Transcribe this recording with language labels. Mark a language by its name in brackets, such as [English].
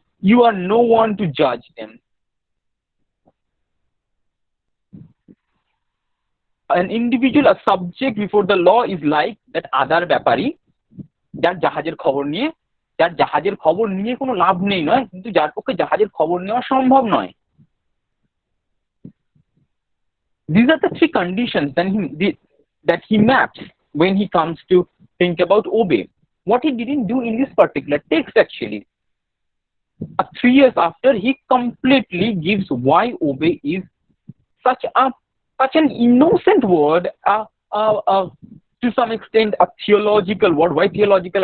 [English] You are no one to judge them. An individual, a subject before the law is like that other [Bangla] ব্যাপারী যার জাহাজের খবর নিয়ে, যার জাহাজের খবর নিয়ে কোনো লাভ নেই নয়, কিন্তু যার পক্ষে জাহাজের খবর নেওয়া সম্ভব নয়. [English] These are the three conditions that he maps when he comes to think about obey. What he didn't do in this particular text actually. 3 years after, he completely gives why obey is such an innocent word, to some extent a theological word. Why theological?